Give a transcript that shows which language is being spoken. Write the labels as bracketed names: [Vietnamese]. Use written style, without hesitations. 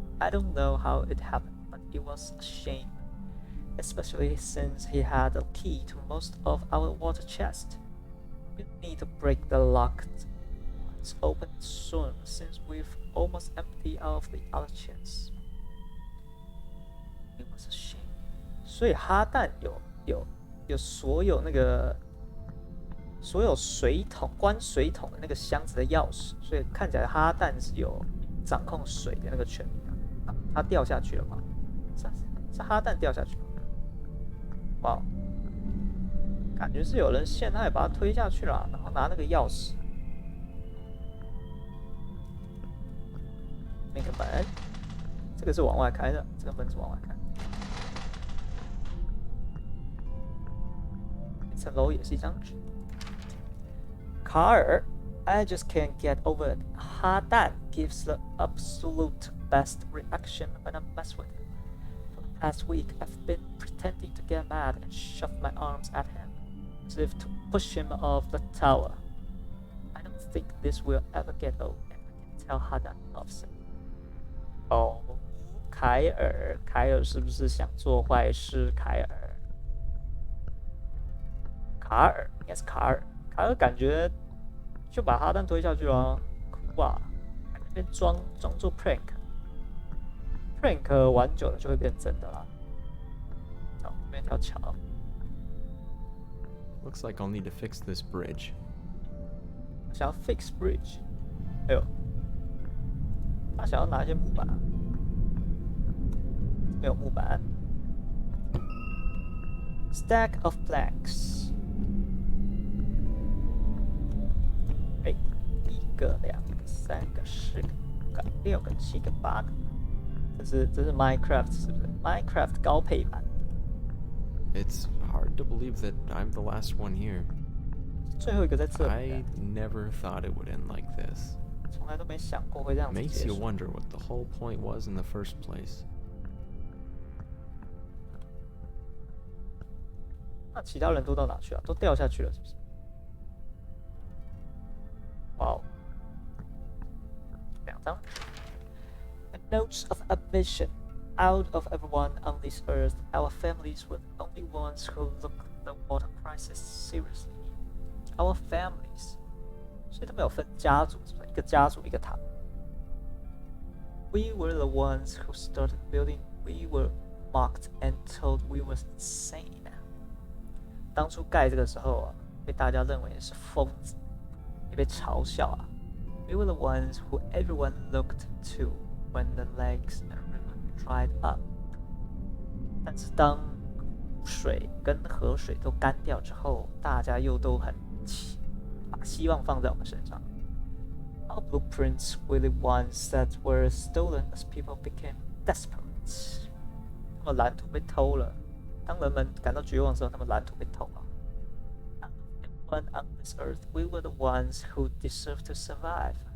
[English] I don't know how it happened, but it was a shame, especially since he had the key to most of our water chest. We need to break the locked ones open soon, since we've almost emptied out of the other chests. It was a shame. [Chinese] 所以哈蛋有所有那个所有水桶关水桶的那个箱子的钥匙，所以看起来哈蛋是有掌控水的那个权利啊。他掉下去了吗？是哈蛋掉下去了。哇，感觉是有人陷害把他推下去了，然后拿那个钥匙。那个门，这个是往外开的，这个门是往外开的。层楼也是一张纸。 [English] 卡尔 I just can't get over it. 哈蛋 gives the absolute best reaction when I mess with him. For the past week, I've been pretending to get mad and shove my arms at him, as if to push him off the tower. I don't think this will ever get old, and I can tell Hadan loves it. [Chinese] 哦，凯尔是不是想做坏事？凯尔应该是卡尔感觉就把哈蛋推下去了，哭啊！那边装作 prank 玩久了就会变真的啦。好，这边一条桥。 [English] Looks like I'll need to fix this bridge. [Chinese] 想要 [English] fix bridge， [Chinese] 哎呦，他想要拿一些木板，没有木板。 [English] Stack of planks。 [Chinese] 1个、2个、3个、10个、5个、6个、7个、8个，这是 Minecraft 是不是 ？Minecraft 高配版。 [English] It's hard to believe that I'm the last one here. [Chinese] 最后一个在这里。 [English] I never thought it would end like this. [Chinese] 从来都没想过会这样子结 [English] Makes [Chinese] 束。 [English] you wonder what the whole point was in the first place. [Chinese] 那其他人都到哪去了？都掉下去了，是不是？哇哦！ 2张。 [English] Notes of admission. Out of everyone on this earth, our families were the only ones who look the water crisis seriously. Our families. [Chinese] 所以他们有分家族，是不是？一个家族一个塔。 [English] We were the ones who started building. We were mocked and told we were insane. [Chinese] 当初盖这个时候啊，被大家认为是疯子，也被嘲笑啊。 [English] We were the ones who everyone looked to when the lakes and river dried up. [Chinese] 但是当水跟河水都干掉之后，大家又都很把希望放在我们身上。 [English] Our blueprints were the ones that were stolen as people became desperate. [Chinese] 他们蓝图被偷了。当人们感到绝望的时候，他们蓝图被偷了。 [English] Everyone on this earth, we were the ones who deserved to survive.